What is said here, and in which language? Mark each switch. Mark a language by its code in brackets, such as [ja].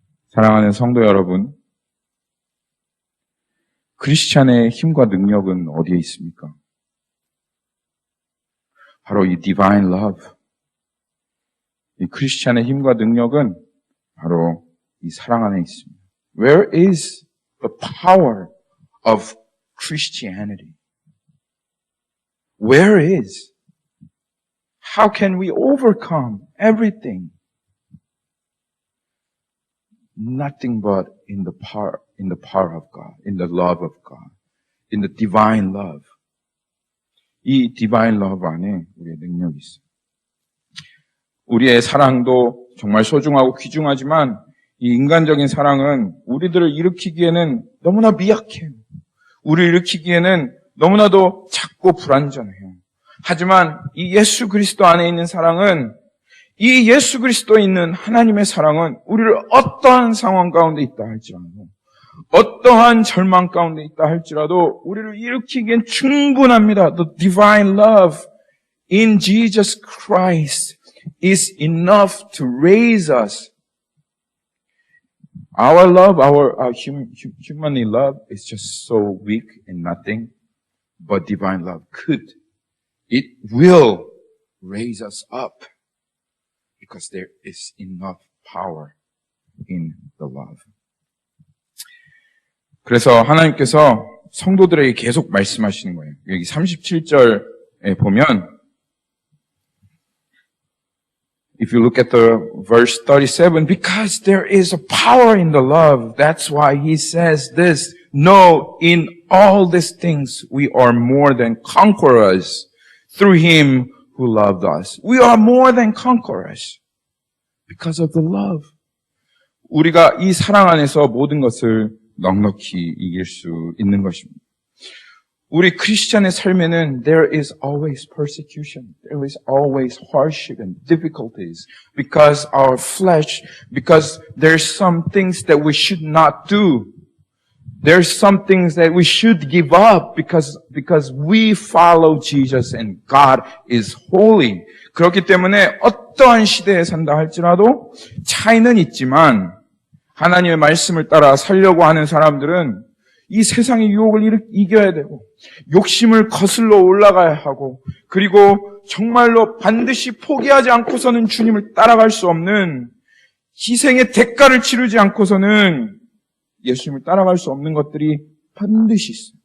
[ko] 사랑하는 성도 여러분, 크리스찬의 힘과 능력은 어디에 있습니까? 바로 이 divine love, 이 크리스찬의 힘과 능력은 바로 이 사랑 안에 있습니다. [en] Where is the power of Christianity? Where is? How can we overcome everything? Nothing but in the power of God, in the love of God, in the divine love. [ko] 이 divine love 안에 우리의 능력이 있어요. 우리의 사랑도 정말 소중하고 귀중하지만 이 인간적인 사랑은 우리들을 일으키기에는 너무나 미약해요. 우리를 일으키기에는 너무나도 작고 불완전해요. 하지만 이 예수 그리스도 안에 있는 사랑은 이 예수 그리스도에 있는 하나님의 사랑은 우리를 어떠한 상황 가운데 있다 할지라도 어떠한 절망 가운데 있다 할지라도 우리를 일으키기엔 충분합니다. [en] The divine love in Jesus Christ is enough to raise us. Our love, our humanly love is just so weak and nothing, but divine love it will raise us up because there is enough power in the love. [ko] 그래서 하나님께서 성도들에게 계속 말씀하시는 거예요. 여기 37절에 보면 [en] If you look at the verse 37, because there is a power in the love, that's why he says this, no, in all these things we are more than conquerors through him who loved us. We are more than conquerors because of the love. [ko] 우리가 이 사랑 안에서 모든 것을 넉넉히 이길 수 있는 것입니다. 우리 크리스찬의 삶에는 [en] there is always persecution, there is always hardship and difficulties because our flesh, because there's some things that we should not do. There's some things that we should give up because we follow Jesus and God is holy. [ko] 그렇기 때문에 어떠한 시대에 산다 할지라도 차이는 있지만 하나님의 말씀을 따라 살려고 하는 사람들은 이 세상의 유혹을 이겨야 되고 욕심을 거슬러 올라가야 하고 그리고 정말로 반드시 포기하지 않고서는 주님을 따라갈 수 없는 희생의 대가를 치르지 않고서는 예수님을 따라갈 수 없는 것들이 반드시 있어요.